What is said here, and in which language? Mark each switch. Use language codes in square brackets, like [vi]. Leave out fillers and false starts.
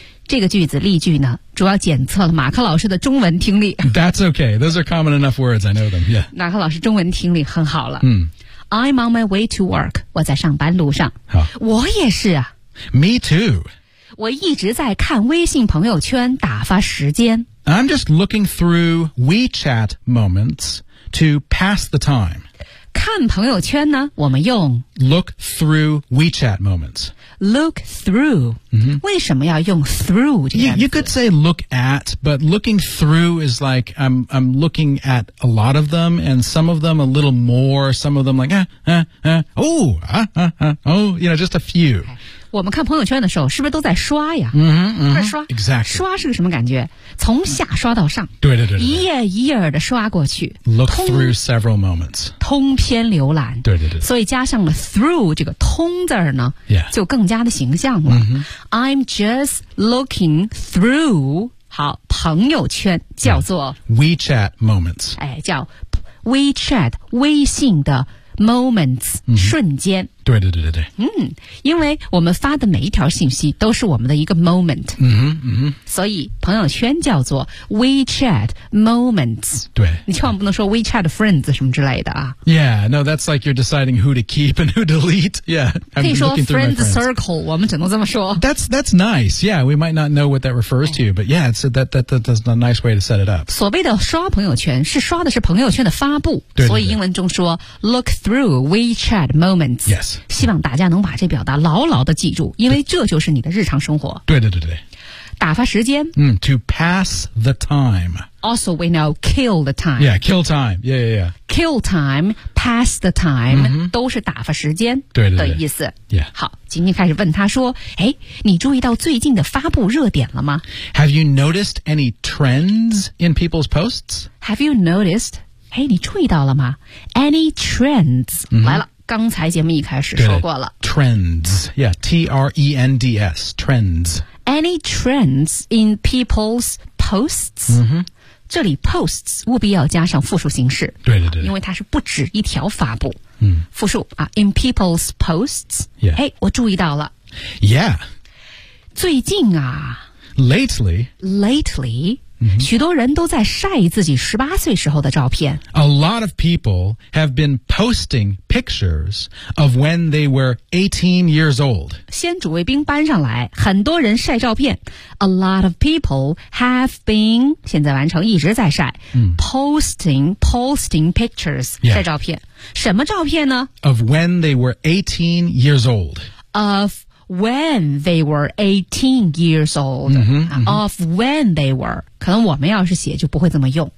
[zh] 这个句子例句呢，主要检测了马克老师的中文听力。 [en] That's okay. Those are common enough words. I know them. Yeah. [zh] 马克老师中文听力很好了。 [en] I'm on my way to work. [zh] 我在上班路上。好，我也是啊。 [en] Me too. [zh] 我一直在看微信朋友圈打发时间。 [en] I'm just looking through WeChat moments to pass the time. [zh] 看朋友圈呢，我们用 [en] look through WeChat moments. Look through.、 Mm-hmm. [zh] 为什么要用 through 这个词？ [en] You could say look at, but looking through is like I'm looking at a lot of them and some of them a little more, some of them like, you know, just a few.、 Okay. [zh] 我们看朋友圈的时候，是不是都在刷呀？在刷 [en] ，exactly。 [zh] 刷是个什么感觉？从下刷到上，对对 对，一页一页的刷过去 [en] ，look through several moments， [zh] 通篇浏览，对对 对。所以加上了 through 这个通字呢， yeah. 就更加的形象了。 Mm-hmm. [en] I'm just looking through， [zh] 好，朋友圈叫做、 [en] yeah. WeChat moments， [zh] 哎，叫 WeChat 微信的。Moments、嗯、瞬间，对对对对对，嗯，因为我们发的每一条信息都是我们的一个 moment，嗯哼嗯哼，所以朋友圈叫做 WeChat moments，对，你千万不能说 WeChat friends 什么之类的啊。 [en] Yeah, no, that's like you're deciding who to keep and who delete. Yeah, [zh] I'm 可以说 friends circle， 我们只能这么说。 [en] That's nice. Yeah, we might not know what that refers to, but yeah, it's that's a nice way to set it up. [zh] 所谓的刷朋友圈是刷的是朋友圈的发布，对对对，所以英文中说 look。Through WeChat moments. [en] Yes. [zh] 希望大家能把这表达牢牢的记住，因为这就是你的日常生活。对对对对。打发时间。 [en] 嗯、to pass the time. Also, we know kill the time. Yeah, kill time. Yeah, yeah, yeah. Kill time, pass the time,、 mm-hmm. [zh] 都是打发时间的意思。对对对 yeah. 好，今天开始问他说，哎，你注意到最近的发布热点了吗？ [en] Have you noticed any trends in people's posts? Have you noticed... [zh] 哎，你注意到了吗 [en] ？Any trends、 mm-hmm. [zh] 来了？刚才节目一开始说过了。 [en] Trends, yeah, T-R-E-N-D-S, trends. Any trends in people's posts?、 Mm-hmm. [zh] 这里 posts 务必要加上复数形式。对对 对，因为它是不止一条发布。嗯、mm-hmm. ，复数啊 ， [en] in people's posts. Yeah. [zh] 哎，我注意到了。 Yeah. 最近啊。 [en] Lately. Lately. [zh] 许多人都在晒自己十八岁时候的照片。 [en] A lot of people have been posting pictures of when they were 18 years old. [zh] 先主谓宾搬上来，很多人晒照片。 [en] A lot of people have been, [zh] 现在完成一直在晒、 [en] posting pictures,、 yeah. [zh] 晒照片。什么照片呢？ [en] Of when they were 18 years old. Of when they were, [zh] 可能我们要是写就不会这么用。